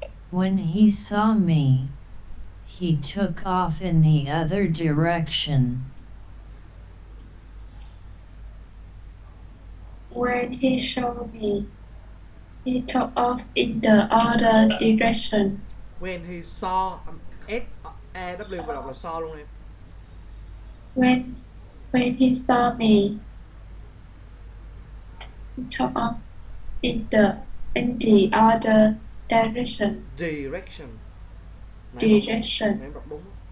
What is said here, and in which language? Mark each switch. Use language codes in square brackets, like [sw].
[en] When he saw me, he took off in the other direction. When he saw me, he took off in the other direction. When he saw S A W [vi] và đọc là saw luôn em. [en] When he saw me, he took off in the other direction. Direction. Direction. [vi] Này em đọc đúng.